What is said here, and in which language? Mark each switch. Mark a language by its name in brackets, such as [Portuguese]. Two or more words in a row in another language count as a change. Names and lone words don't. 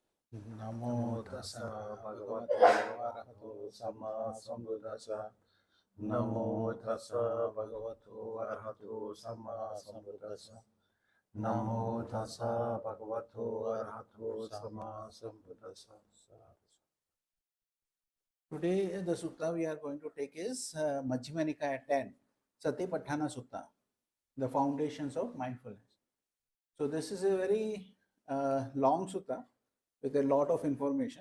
[Pali] Namo tassa bhagavato arahato samma sambuddhassa. Namo tassa bhagavato arahato samma sambuddhassa. Namo tassa bhagavato arahato samma sambuddhassa. [English] Today, the sutta we are going to take is Majjhima Nikaya 10, Satipatthana Sutta, the foundations of mindfulness. So, this is a very long sutta with a lot of information.